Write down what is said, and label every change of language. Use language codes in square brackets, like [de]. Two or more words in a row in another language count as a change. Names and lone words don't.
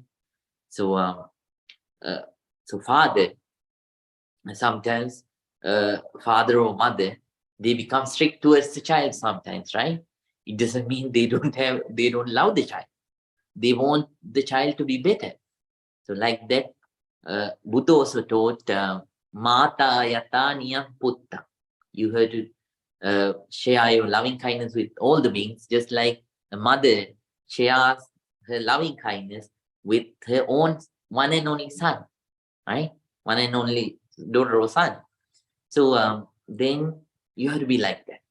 [en] So so father, sometimes father or mother, they become strict towards the child sometimes, right? It doesn't mean they don't love the child. They want the child to be better. So like that, Buddha also taught [pi] mata yata niyam putta. [en] You have to share your loving kindness with all the beings, just like a mother shares her loving kindness with her own one and only son, right? One and only daughter or son. So then you have to be like that.